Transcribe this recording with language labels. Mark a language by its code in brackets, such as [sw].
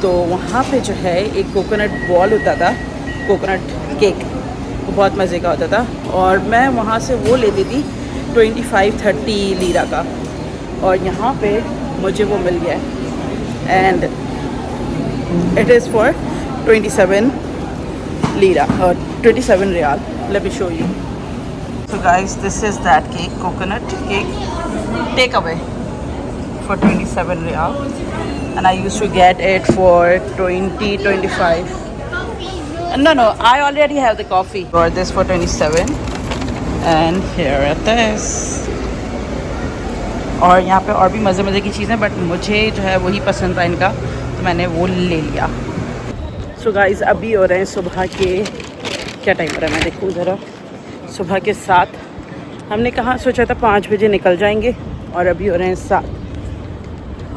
[hi] तो वहाँ पे जो है एक कोकोनट बॉल होता था, कोकोनट केक, वो बहुत मज़े का होता था, और मैं वहाँ से वो लेती थी 25-30 लीरा का, और यहाँ पे मुझे वो मिल गया है [en] and it is for 27 lira [hi] और 27 riyal. [en] Let me show you, So guys, this is that cake, coconut cake, takeaway for 27 riyal, and I used to get it for 25. No, I already have the coffee. Got this for 27, and here it is. [hi] और यहाँ पे और भी मज़े की चीज़ें, but मुझे जो है वही पसंद था इनका, तो मैंने वो ले लिया। सो गाइस, अभी हो रहे हैं सुबह के, क्या टाइम हो रहा है मैं देखूँ ज़रा, सुबह के 7। हमने कहाँ सोचा था 5 बजे निकल जाएंगे, और अभी हो रहे हैं 7।